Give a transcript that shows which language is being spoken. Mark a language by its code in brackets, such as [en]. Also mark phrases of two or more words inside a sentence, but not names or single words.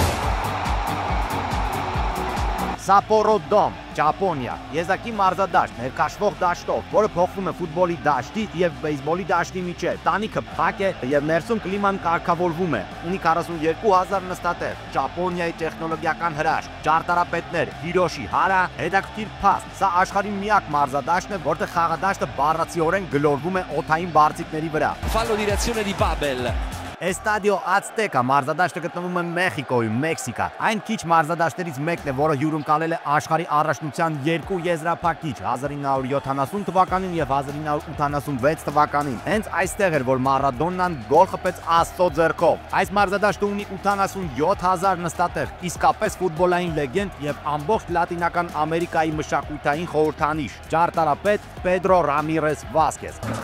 [hy] Sapporo Dome, Ճապոնիա, եզակի մարզադաշտ, ներկաշվող դաշտով, որը փոխվում է ֆուտբոլի դաշտի եւ բեյսբոլի դաշտի միջեւ։ Տանիքը փակ է եւ ներսում կլիման կարգավորվում է։ Ունի 42,000 նստատեղ։ Ճապոնիայի տեխնոլոգիական հրաշք, ճարտարապետներ Հիրոշի Հարա, հետաքրքիր փաստ։ Սա աշխարհի միակ մարզադաշտն է, որտեղ խաղադաշտը բառացիորեն գլորվում է օդային բարձիկների վրա։ [it] Fallo di reazione di Babel. [hy] Estadio Azteca մարզադաշտը գտնվում է Մեխիկոյում, Մեքսիկա։ Այն քիչ մարզադաշտերից մեկն է, որը հյուրընկալել է աշխարհի առաջնության երկու եզրափակիչ 1970 թվականին եւ 1986 թվականին։ Հենց այստեղ էր, որ Մարադոննան գոլ խփեց Աստծո ձեռքով։ Այս մարզադաշտը ունի 87,000 նստատեղ, իսկապես ֆուտբոլային լեգենդ եւ ամբողջ Լատինական Ամերիկայի մշակութային խորհրդանիշ։ Ճարտարապետ Պեդրո Ռամիրես Վասկես։